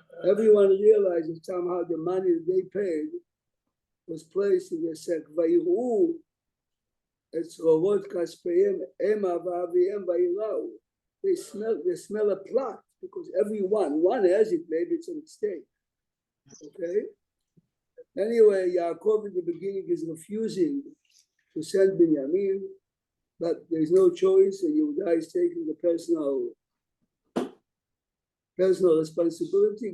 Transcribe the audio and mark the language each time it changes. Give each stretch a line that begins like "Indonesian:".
English: Everyone realized that somehow the money that they paid was placed in the sack.
Hebrew: ויראו את צרורות כספיהם המה ואביהם ויראו.
English: They smell a plot because one has it, maybe it's a mistake. Okay? Anyway, Yaakov in the beginning is refusing to send Binyamin, but there's no choice, and Yehuda is taking the personal responsibility.